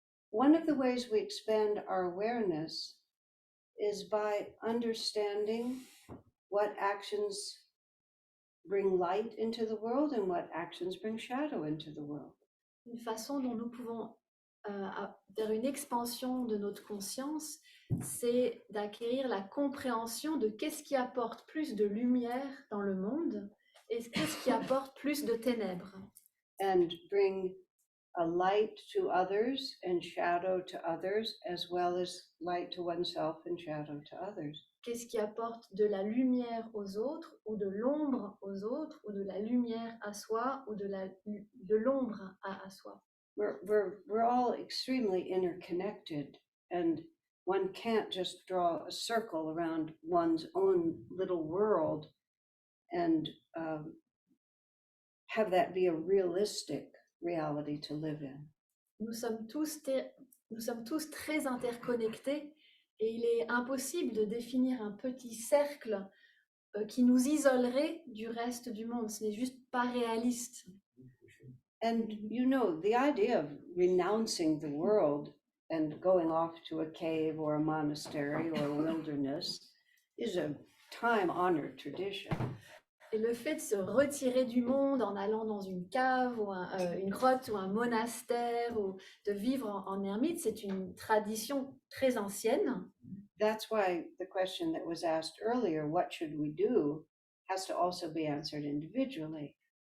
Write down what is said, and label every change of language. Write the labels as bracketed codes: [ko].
[en] One of the ways we expand our awareness is by understanding what actions bring light into the world and what actions bring shadow into the world. [fr] Une façon dont nous pouvons faire une expansion de notre conscience, c'est d'acquérir la compréhension de qu'est-ce qui apporte plus de lumière dans le monde et qu'est-ce qui apporte plus de ténèbres. [en] And bring a light to others and shadow to others, as well as light to oneself and shadow to others. [fr] Qu'est-ce qui apporte de la lumière aux autres, ou de l'ombre aux autres, ou de la lumière à soi, ou de l'ombre à soi. [en] We're all extremely interconnected, and one can't just draw a circle around one's own little world and have that be a realistic reality to live in. [fr] Nous sommes tous très interconnectés et il est impossible de définir un petit cercle qui nous isolerait du reste du monde. Ce n'est juste pas réaliste. [en] And you know, the idea of renouncing the world and going off to a cave or a monastery or a wilderness is a time-honored tradition. [fr] Et le fait de se retirer du monde en allant dans une cave ou une grotte ou un monastère ou de vivre en ermite, c'est une tradition très ancienne. [en] That's why the question that was asked earlier, what should we do, has to also be answered individually.